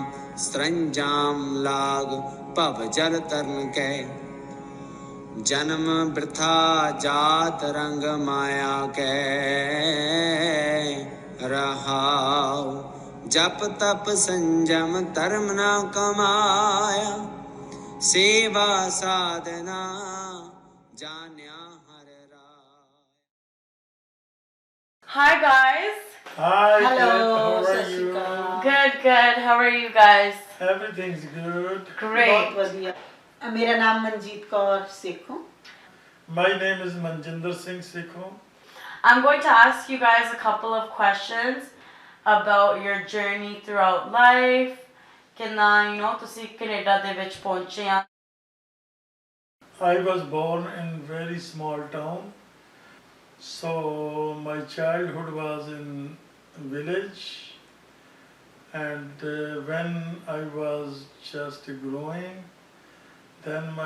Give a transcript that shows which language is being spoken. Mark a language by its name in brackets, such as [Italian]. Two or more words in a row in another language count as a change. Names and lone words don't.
[Punjabi] ਸਰੰਜਾਮ ਲਾਗ ਭਵ ਜਲ ਤਰਨ ਕੈ, ਜਨਮ ਬ੍ਰਿਥਾ ਜਾਤ ਰੰਗ ਮਾਇਆ ਕੈ। ਰਹਾਉ ਜਪ ਤਪ ਸੰਜਮ ਧਰਮ ਨਾ ਕਮਾਇਆ, ਸੇਵਾ ਸਾਧਨਾ ਜਾਨਿਆ ਹਰ ਰਾਇ। [English] Hi guys. Hi. Hello, Good. How are [Punjabi] ਸਤਿ ਸ਼੍ਰੀ [English] you? [Punjabi] ਅਕਾਲ। [English] Good. How are you guys? Everything's good. Great. [Punjabi] ਬਹੁਤ ਵਧੀਆ। ਮੇਰਾ ਨਾਮ ਮਨਜੀਤ ਕੌਰ ਸੇਖੋਂ। [English] My name is Manjinder Singh Sikho. I'm going to ask you guys a couple of questions about your journey throughout life. [Punjabi] ਕਿੰਨਾ ਤੁਸੀਂ ਕੈਨੇਡਾ ਦੇ ਵਿੱਚ ਪਹੁੰਚੇ ਆ? [English] I was born in very small town, so my childhood was in village, and when I was just growing, then my